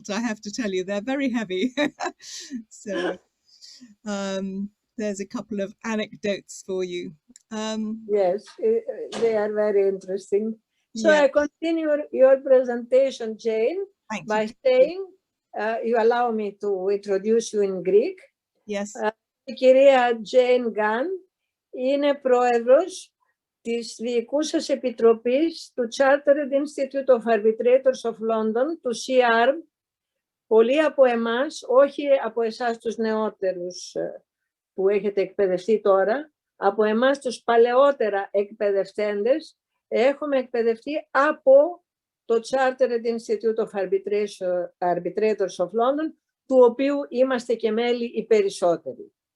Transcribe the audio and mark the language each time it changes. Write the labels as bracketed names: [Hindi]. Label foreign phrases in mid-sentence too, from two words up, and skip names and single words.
[English] I have to tell you, they're very heavy. So, there's a couple of anecdotes for you. Yes, they are very interesting. So I continue your presentation, Jane, by saying, you allow me to introduce you in Greek. Yes. [Greek] Η κυρία Jane Gunn είναι πρόεδρος της Διοικούσας Επιτροπής του Chartered Institute of Arbitrators of London, του CARB. Πολλοί από εμάς, όχι από εσάς τους νεότερους που έχετε εκπαιδευτεί τώρα, από εμάς τους παλαιότερα εκπαιδευτέντες, έχουμε εκπαιδευτεί από το Chartered Institute of Arbitrators of London, του οποίου είμαστε και μέλη οι περισσότεροι.